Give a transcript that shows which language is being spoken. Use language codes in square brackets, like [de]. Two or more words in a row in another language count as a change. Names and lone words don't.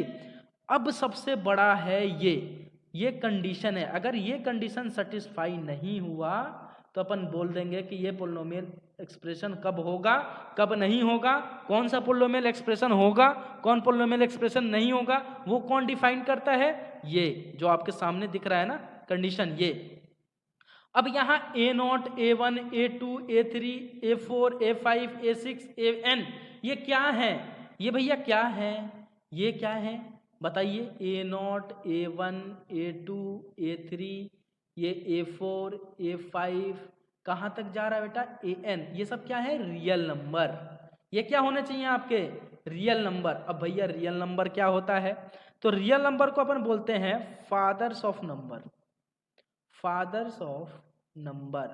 [hi] अब सबसे बड़ा है ये कंडीशन है, अगर ये [en] condition satisfy [hi] नहीं हुआ तो अपन बोल देंगे कि ये [en] polynomial expression [hi] कब होगा कब नहीं होगा, कौन सा [en] polynomial expression [hi] होगा कौन [en] polynomial expression [hi] नहीं होगा, वो कौन डिफाइन करता है, ये जो आपके सामने दिख रहा है ना कंडीशन, ये। अब यहाँ a0 a1 a2 a3 a4 a5 a6 an, ये क्या है, ये भैया क्या है, ये क्या है बताइए, a0 a1 a2 a3 ये a4 a5 कहाँ तक जा रहा है बेटा, an, ये सब क्या है, [en] real number. [hi] ये क्या होने चाहिए आपके, [en] real number. [hi] अब भैया [en] real number [hi] क्या होता है, तो [en] real number [hi] को अपन बोलते हैं [en] fathers of number, fathers of number.